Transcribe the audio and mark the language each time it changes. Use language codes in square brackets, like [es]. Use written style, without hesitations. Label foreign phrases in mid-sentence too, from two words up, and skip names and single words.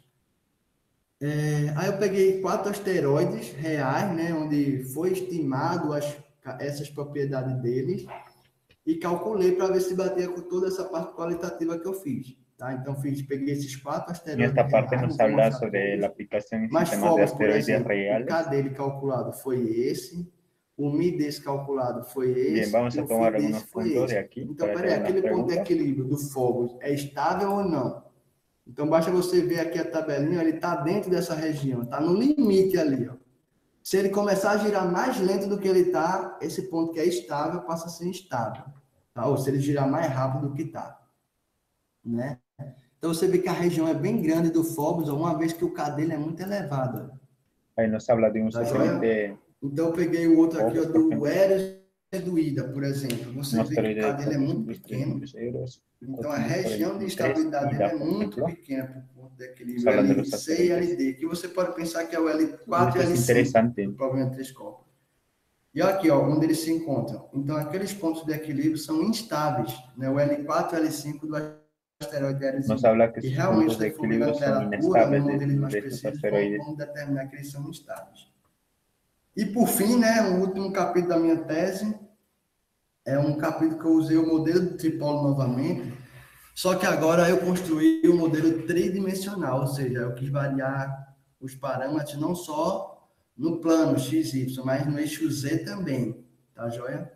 [pt] Aí eu peguei 4 asteroides reais, né, onde foi estimado essas propriedades deles e calculei para ver se batia com toda essa parte qualitativa que eu fiz, tá? Então peguei esses 4 [es] en [pt] asteroides [es] esta parte [pt] reais, não [es] nos [pt] vou [es] habla [pt] mostrar [es] sobre la [pt] todos, [es] aplicación en [pt] mas [es] sistemas de [pt] Phobos, por [es] asteroides [pt] exemplo, o K [es] reales. [pt] dele calculado foi esse, o Mi desse calculado foi [es] Bien, [pt] esse [es] vamos [pt] e [es] a [pt] o Φ [es] tomar [pt] desse [es] algunos [pt] foi [es] puntos de [pt] esse. [es] aquí [pt] Então, [es] para hacer [pt] peraí, [es] unas [pt] aquele ponto de [es] preguntas. [pt] equilíbrio do Phobos é estável ou não? Então, basta você ver aqui a tabelinha, ele está dentro dessa região, está no limite ali, ó. Se ele começar a girar mais lento do que ele está, esse ponto que é estável passa a ser instável, tá? Ou se ele girar mais rápido do que está, né? Então, você vê que a região é bem grande do Phobos, uma vez que o K dele é muito elevado, ó. [es] Ahí nos habla de un [pt] Tá joia? [es] satélite [pt] Então, eu peguei o outro aqui, ó, [es] Phobos, por [pt] do [es] ejemplo, [pt] Eros e do Ida, por exemplo. Você [es] un [pt] vê que o [es] asteroide [pt] K [es] de [pt] dele é muito [es] 400, [pt] pequeno. [es] 300 euros, [pt] Então, a [es] 400 por [pt] região de [es] el 3 [pt] estabilidade dele [es] IDA, [pt] é [es] por [pt] muito [es] ejemplo. [pt] pequena para o ponto de [es] Nos [pt] equilíbrio [es] hablan de los [pt] LC e [es] asteroides. [pt] LD, que você pode pensar que é o L4 [es] Esto [pt] e [es] es [pt] L5 [es] interesante. [pt] do problema de 3 corpos. E aqui, ó, onde eles se encontram. Então, aqueles pontos de equilíbrio são instáveis, né? O L4 e L5 do asteroide Eros. [es] Nos habla que [pt] E [es] sus [pt] realmente, [es] puntos [pt] se [es] de [pt] você for ver na [es] equilibrio son [pt] literatura, no [es] inestables [pt] modelo mais [es] de estos [pt] preciso, [es] asteroides. [pt] como determinar que eles são instáveis. E, por fim, né, o último capítulo da minha tese é um capítulo que eu usei o modelo do tripolo novamente, só que agora eu construí o modelo tridimensional, ou seja, eu quis variar os parâmetros não só no plano x, y, mas no eixo z também, tá joia?